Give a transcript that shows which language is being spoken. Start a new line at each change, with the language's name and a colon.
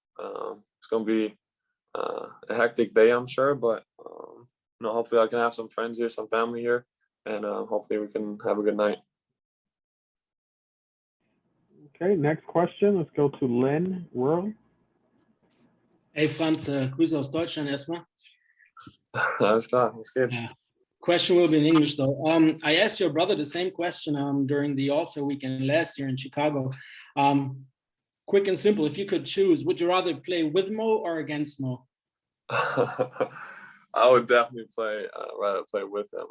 English: It's going to be a hectic day, I'm sure, but hopefully I can have some friends here, some family here, and hopefully we can have a good night. Okay, next question. Let's go to Lynn Worrell.
German: Hey Franz, Grüße aus Deutschland erstmal. Alles klar, was geht?
English: Question will be in English though. I asked your brother the same question during the All-Star weekend last year in Chicago. Quick and simple, if you could choose, would you rather play with Mo or against Mo? I would definitely rather play with him.